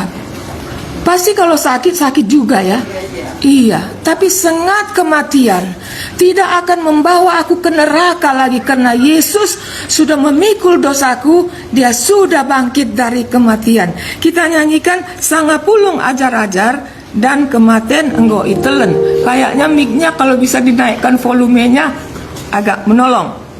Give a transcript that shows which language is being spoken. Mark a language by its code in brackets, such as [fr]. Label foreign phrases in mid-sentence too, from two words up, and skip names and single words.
[id] Pasti kalau sakit juga ya. Iya, tapi sengat kematian tidak akan membawa aku ke neraka lagi, karena Yesus sudah memikul dosaku, dia sudah bangkit dari kematian. Kita nyanyikan sangapulung ajar-ajar dan kematian [btx] enggo itelen. [id] Kayaknya mic-nya kalau bisa dinaikkan volumenya agak menolong.